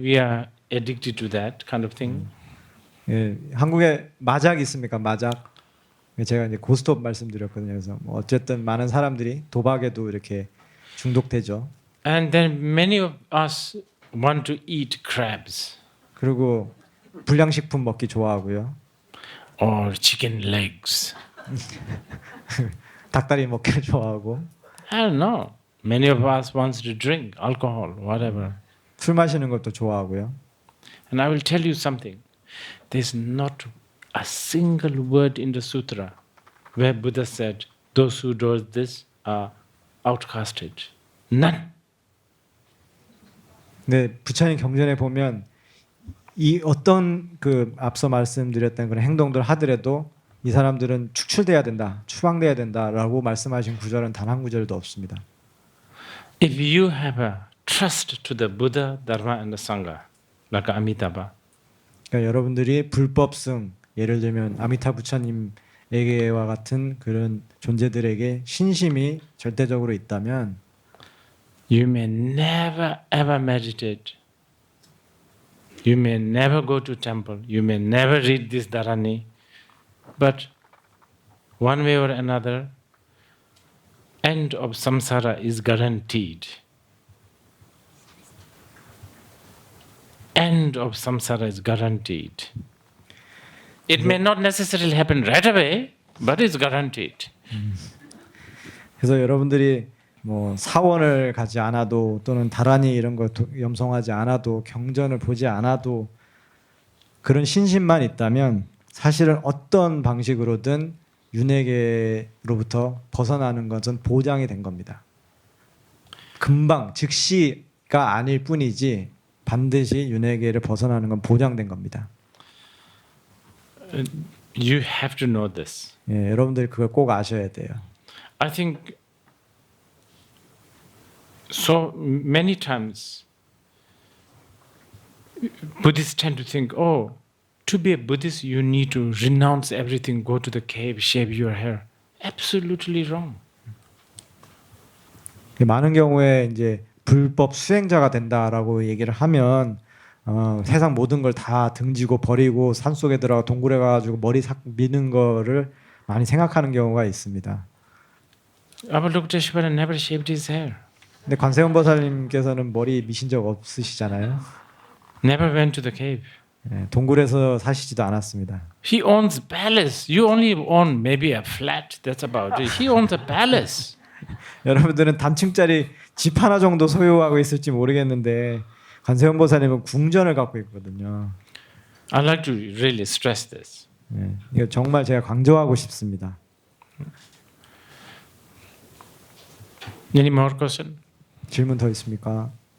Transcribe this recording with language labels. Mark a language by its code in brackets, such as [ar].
[en] we are addicted to that kind of thing. [ko] 예, 한국에 마작 있습니까? 마작. 제가 이제 고스톱 말씀드렸거든요. 그래서 뭐 어쨌든 많은 사람들이 도박에도 이렇게 중독되죠. [en] And then many of us want to eat crabs [ko] 그리고 불량식품 먹기 좋아하고요. [en] or chicken legs. [ko] 닭다리 먹기를 좋아하고. [en] I don't know. Many of us wants to drink alcohol, whatever. [ko] 술 마시는 것도 좋아하고요. [en] And I will tell you something. There's not a single word in the sutra where Buddha said, those who do this are outcasted. None. [ko] 네, 부처님 경전에 보면 이 어떤 그 앞서 말씀드렸던 그런 행동들 하더라도 이 사람들은 축출돼야 된다, 추방돼야 된다라고 말씀하신 구절은 단 한 구절도 없습니다. [en] If you have a trust to the Buddha, Dharma and the Sangha, like Amitabha, [ko] 그러니까 여러분들이 불법승, 예를 들면 아미타 부처님에게와 같은 그런 존재들에게 신심이 절대적으로 있다면 [en] you may never ever meditate. You may never go to temple. You may never read this Dharani. But one way or another, end of samsara is guaranteed. End of samsara is guaranteed. It may not necessarily happen right away, but it's guaranteed. [ko] 그래서 여러분들이 뭐 사원을 가지 않아도 또는 다라니 이런 거 염송하지 않아도 경전을 보지 않아도 그런 신심만 있다면 사실은 어떤 방식으로든 윤회계로부터 벗어나는 것은 보장이 된 겁니다. 금방 즉시가 아닐 뿐이지 반드시 윤회계를 벗어나는 건 보장된 겁니다. [en] You have to know this. [ko] 예, 여러분들이 그걸 꼭 아셔야 돼요. [en] I think so many times Buddhists tend to think, oh, to be a Buddhist you need to renounce everything, go to the cave, shave your hair. Absolutely wrong. [ko] 많은 경우에 이제 불법 수행자가 된다라고 얘기를 하면 세상 모든 걸 다 등지고 버리고 산속에 들어가 동굴에 가가지고 머리 싹 미는 거를 많이 생각하는 경우가 있습니다. [en] Avalokiteshvara never shaved his hair. [ko] 근데 관세음 보살님께서는 머리 미신 적 없으시잖아요. [en] Never went to the cave. [ko] 예, 동굴에서 사시지도 않았습니다. [en] He owns palace. You only own maybe a flat. That's about it. He owns a palace. [ko] 여러분들은 단층짜리 집 하나 정도 소유하고 있을지 모르겠는데 관세음 보살님은 궁전을 갖고 있거든요. [en] I like to really stress this. [ko] 예, 이거 정말 제가 강조하고 싶습니다. [en] Any more question? [ko] 질문 더 있습니까?